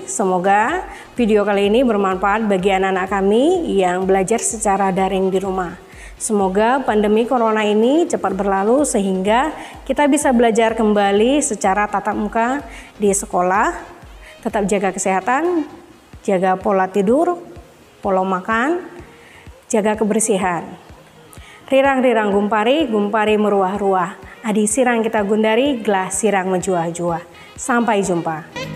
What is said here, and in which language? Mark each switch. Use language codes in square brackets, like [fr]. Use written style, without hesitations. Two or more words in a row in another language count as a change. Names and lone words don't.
[id] Semoga video kali ini bermanfaat bagi anak-anak kami yang belajar secara daring di rumah. Semoga pandemi corona ini cepat berlalu sehingga kita bisa belajar kembali secara tatap muka di sekolah. Tetap jaga kesehatan, jaga pola tidur, pola makan, jaga kebersihan. [btx] Rirang-rirang gumpari, gumpari meruah-ruah. Adi sirang kita gundari, gelas sirang menjuah-juah. [id] Sampai jumpa.